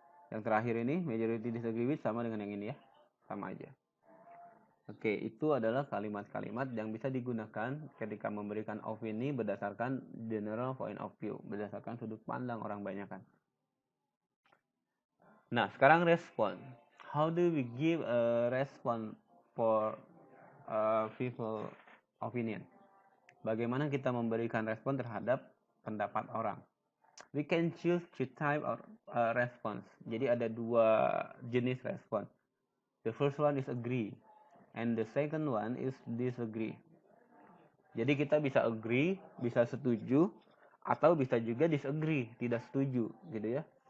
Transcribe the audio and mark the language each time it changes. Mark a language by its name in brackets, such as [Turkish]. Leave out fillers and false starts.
[Indonesian] Yang terakhir ini [English] majority disagree with [Indonesian] sama dengan yang ini ya. Sama aja. Oke, itu adalah kalimat-kalimat yang bisa digunakan ketika memberikan opini berdasarkan general point of view, berdasarkan sudut pandang orang banyakan. Nah, sekarang respon. [English] How do we give a response for people opinion? [Indonesian] Bagaimana kita memberikan respon terhadap pendapat orang? [English] We can choose two type of response. [Indonesian] Jadi ada dua jenis respon. [English] The first one is agree, and the second one is disagree. [Indonesian] Jadi kita bisa agree, bisa setuju, atau bisa juga disagree, tidak setuju, gitu ya.